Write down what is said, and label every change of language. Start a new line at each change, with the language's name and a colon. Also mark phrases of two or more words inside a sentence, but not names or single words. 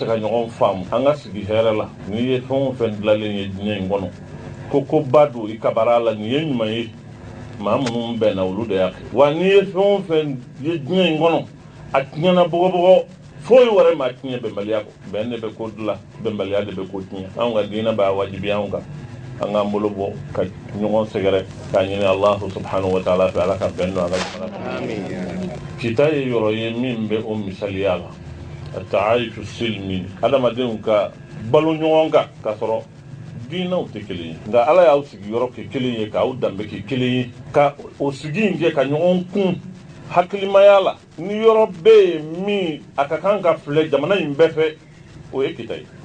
Bambara: ka ɲɔgɔn faamu an ka sigi hɛrɛ la n'i ye fɛn o fɛn dilanlen ye diɲɛ in kɔnɔ ko ba don i kabara la nin ye ɲuman ye maa minnu bɛnna olu de y'a kɛ wa n'i ye fɛn o fɛn ye diɲɛ in kɔnɔ a tiɲɛna bɔgɔbɔgɔ foyi wɛrɛ ma tiɲɛ bɛnbaliya kɔ bɛn de bɛ ko dilan bɛnbaliya de bɛ ko tiɲɛ anw ka diinɛ b'a wajibi anw kan an k'an bolo bɔ ka ɲɔgɔn sɛgɛrɛ k'a ɲini
Arabic: الله سبحانه وتعالى
Bambara: fɛ ala ka bɛn don a ka jamana kɔnɔ kita ye yɔrɔ ye min bɛ o misaliya la
Arabic: التعايش السلمي
Bambara: adamadenw ka balo ɲɔgɔn kan k'a sɔrɔ diinɛw tɛ kelen ye nka ala y'aw sigi yɔrɔ kɛ kelen ye k'aw danbe kɛ kelen ye ka o sigi in kɛ ka ɲɔgɔn kun hakilimaya la ni yɔrɔ bɛ yen min a ka kan ka filɛ jamana in bɛɛ fɛ o ye kita ye